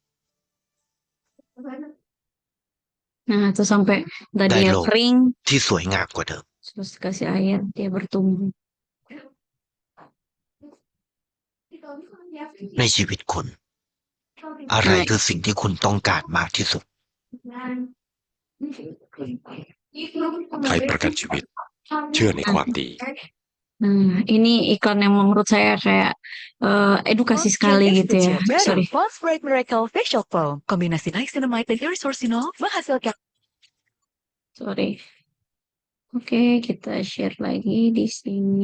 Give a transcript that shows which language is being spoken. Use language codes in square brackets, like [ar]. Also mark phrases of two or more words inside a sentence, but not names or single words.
[id] Nah, tuh sampai [th] ได้ [id] tadinya [th] โลก [id] kering, [th] ที่สวยงามกว่าเดิม [id] terus kasih air, dia bertumbuh. [th] ในชีวิตคุณ อะไร [id] Nah, [th] คือสิ่งที่คุณต้องการมากที่สุด ไทยประกันชีวิต เชื่อในความดี [id] nah, ini iklan yang menurut saya kayak edukasi sekali gitu ya. Baru Sorry. Pulse Bright Miracle Facial Foam. Kombinasi niacinamide dan irisorcinol menghasilkan Sorry. Oke, kita share lagi di sini.